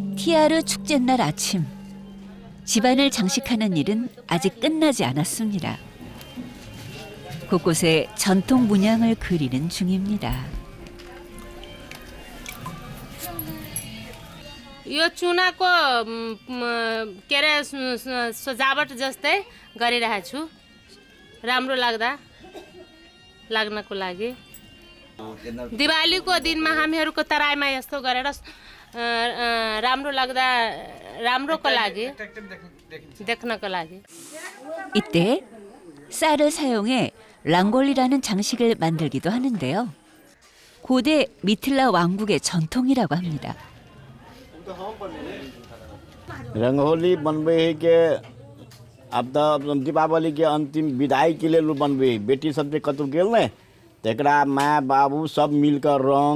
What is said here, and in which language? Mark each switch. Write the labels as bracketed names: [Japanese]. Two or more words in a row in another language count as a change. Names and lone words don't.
[Korean] 티아르 축제날 아침. 집안을 장식하는 일은 아직 끝나지 않았습니다. 곳곳에 전통 문양을 그리는 중입니다. [Nepali] यो चुनाको के अरे सजावट जस्तै गरिरहेको छु राम्रो लाग्नको लागि दिवालीको दिनमा हामीहरूको तराईमा यस्तो गरेर राम्रोको लागि देख्नको लागि [Korean] 이때 쌀을 사용해 랑골리라는 장식을 만들기도 하는데요. 고대 미틸라 왕국의 전통이라고 합니다. [Maithili] रंगोली बनबे है के अब तो दीपावली के अंतिम विदाई के लिए बनबे बेटी सब कतौ गेल ने तकरा माँ बाबू सब मिलकर रंग